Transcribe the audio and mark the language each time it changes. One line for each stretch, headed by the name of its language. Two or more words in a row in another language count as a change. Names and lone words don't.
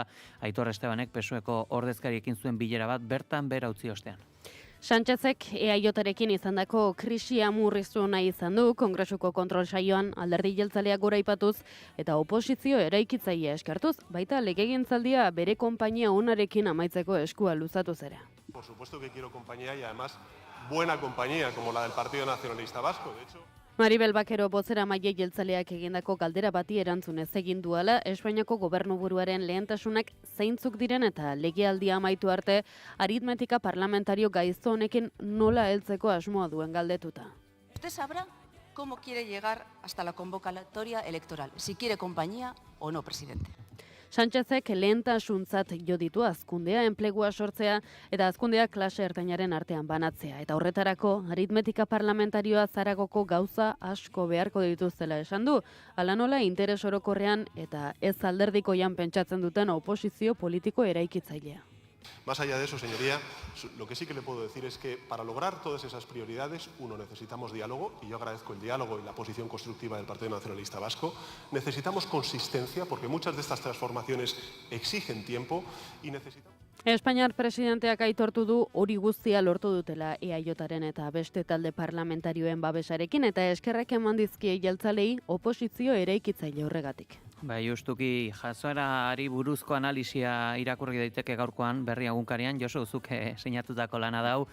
Basque: Aitor Estebanek PSOEko ordezkariekin zuen bilera bat bertan bera utzi ostean. Sánchezek EAJarekin izandako krisia murriztu nahi izan du, Kongresuko kontrol saioan alderdi jeltzaleak gora aipatuz eta oposizio eraikitzailea eskartuz, baita legegintzaldia bere konpainia onarekin amaitzeko eskua luzatu zera.
Spanish: Por supuesto que quiero compañía y además buena compañía como la del Partido Nacionalista Vasco, de hecho.
Basque: Maribel Bakero bozeramaile jeltzaleak egindako galdera bati erantzunez egin duala, Espainiako gobernuburuaren lehentasunak zeintzuk diren eta legealdia amaitu arte aritmetika parlamentario gaizto honekin nola heltzeko asmoa duen galdetuta.
Spanish: Usted sabrá cómo quiere llegar hasta la convocatoria electoral, si quiere compañía o no, presidente.
Basque: Sánchezek lehentasuntzat jo ditu hazkundea, enplegua sortzea eta hazkundea klase ertainaren artean banatzea. Eta horretarako, aritmetika parlamentarioa Zaragoko gauza asko beharko dituztela esan du. Hala nola interes orokorrean eta ez alderdikoian pentsatzen duten oposizio politiko eraikitzailea.
Spanish: Más allá de eso, señoría, lo que sí que le puedo decir es que para lograr todas esas prioridades, uno, necesitamos diálogo, y yo agradezco el diálogo y la posición constructiva del Partido Nacionalista Vasco. Necesitamos consistencia, porque muchas de estas transformaciones exigen tiempo, y necesitamos...
Basque: Espainiar presidenteak aitortu du hori guztia lortu dutela EAJaren eta beste talde parlamentarioen babesarekin, eta eskerrak eman dizkie jeltzalei oposizio eraikitzaile horregatik. Bai, justuki jasoerari buruzko analisia irakurri daiteke gaurkoan berri egunkarian, Josu, zuk sinatutako lana dau.